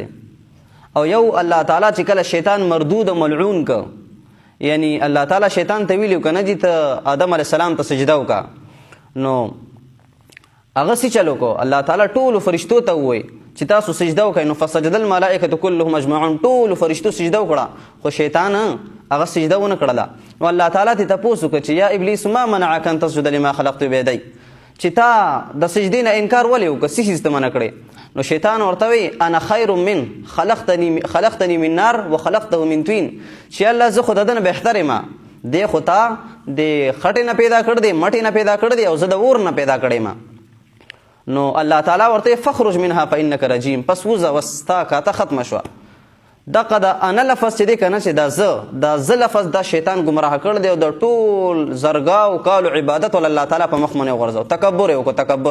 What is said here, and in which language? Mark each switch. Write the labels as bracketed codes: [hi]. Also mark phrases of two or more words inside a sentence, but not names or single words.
[ps] او یو الله تعالی چې کله شیطان مردود او ملعون که، یعنی الله تعالی شیطان ته ویلي که نه جي ته آدم [ar] علیه السلام [ps] ته سجده وکړه، نو هغه څه چل وکړو، الله تعالی ټولو فرشتو ته ووایي چې تاسو سجده وکړئ، نو [ar] فسجد الملائکة كلهم اجمعون، [ps] ټولو فرشتو سجده وکړه، خو شیطان هغه سجده ونه کړله. نو الله تعالی ته تپوس وکړه چې [ar] یا ابلیس ما منعک ان تسجد لما خلقت بیدی، [ps] چې تا د سجدې نه انکار ولې وکړه، څه شي ته منع کړې؟ نو شیطان ورته وایي [ar] انا خیر من خلقتنی من نار وخلقته من طین، [ps] چې الله زه خو د ده نه بهتر یم، دی خو تا د خټې نه پیدا کړ دی، مټې نه پیدا کړ دی، او زه د اور نه پیدا کړی یم. نو الله تعالی ورته [ar] فخرج منها فانک رجیم، [ps] پس وځه وستا کاته ختمه شوه. دغه د انا لفظ چې دی که نه، چې دا زه لفظ دا شیطان ګمراه کړ دی، او د ټول زرګاو کالو عبادت ول الله تعالی په مخ باندې وغورځو، تکبر یې وکړو، تکبر.